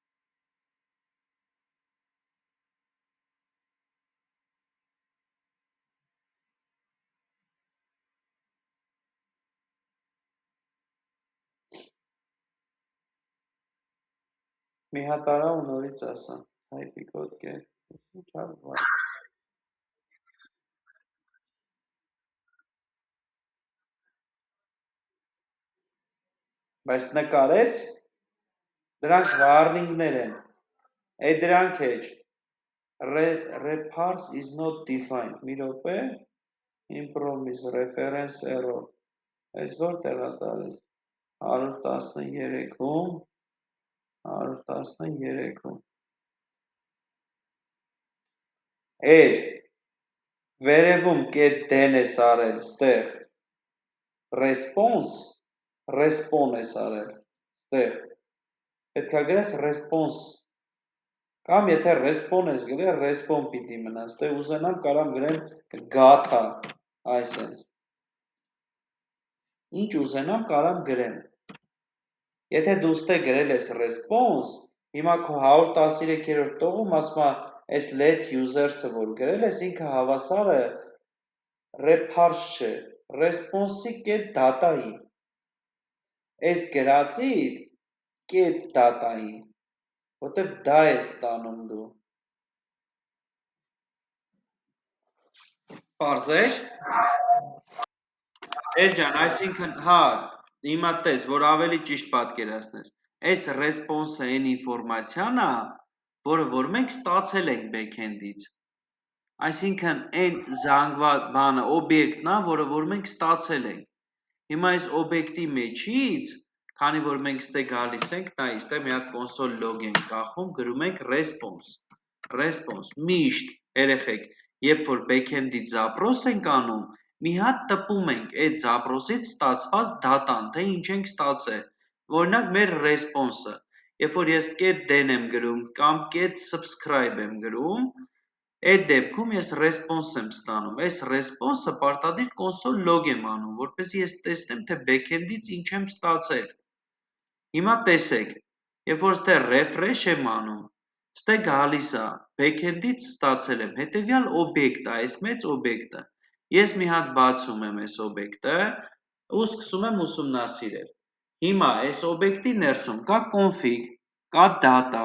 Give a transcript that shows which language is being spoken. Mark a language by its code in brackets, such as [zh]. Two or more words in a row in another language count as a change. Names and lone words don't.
[hy] մի հատ արա ու նորից ասա, type-ի կոդ get, բայց նկարեց, դրանք warning-ներ են, դրանք էջ, [en] reparse is not defined, [hy] մի րոպե, [en] impromise, reference error, [hy] այս որ տեղա տալիս, 113-ում, վերևում get-den ես արել, ստեղ, response ես արել, ստեղ, պետքա գրես response, կամ եթե response ես գրել, response պիտի մնա, ստեղ ուզենամ կարամ գրեմ gata, այսենց, ինչ ուզենամ կարամ գրեմ, եթե դու ստեղ գրել ես response, հիմա քո 113-րդ տողում ասում է, այս [en] let users- [hy] ը, որ գրել ես, ինքը հավասար է reparse չէ, response-ի [en] get data- [hy] ի, այս գրածիդ [en] get data- [hy] ի, որտև դա ես ստանում դու, պարզեր, Էրջան, այսինքն, հա, հիմա տես, որ ավելի ճիշտ պատկերացնես, այս response-ը այն ինվորմացիան է, որ մենք ստացել ենք backend-ից, այսինքն այն զանգված բանը, օբյեկտն է, որ մենք ստացել ենք, հիմա այս օբյեկտի մեջից, քանի որ մենք ստե գալիս ենք, նայ, ստե մի հատ [en] console log [hy] ենք կախում, գրում ենք response, միշտ, երեխեք, երբ որ backend-ից zaпрос ենք անում, մի հատ տպում ենք այդ zaпрос-ից ստացված դատան, թե ինչ ենք ստացել, օրինակ մեր response-ը, երբ որ ես get-den եմ գրում, կամ get-subscribe եմ գրում, այդ դեպքում ես response եմ ստանում, այս response-ը պարտադիր [en] console log [hy] եմ անում, որպեսզի ես տեսնեմ, թե backend-ից ինչ եմ ստացել, հիմա տեսեք, երբ որ ստեղ refresh եմ անում, ստեղ գալիս է, backend-ից ստացել եմ, հետևյալ օբյեկտ է, այս մեծ օբյեկտը, ես մի հատ բացում եմ այս օբյեկտը, ու սկսում եմ ուսումնասիրել, հիմա այս օբյեկտի ներսում կա config, կա data,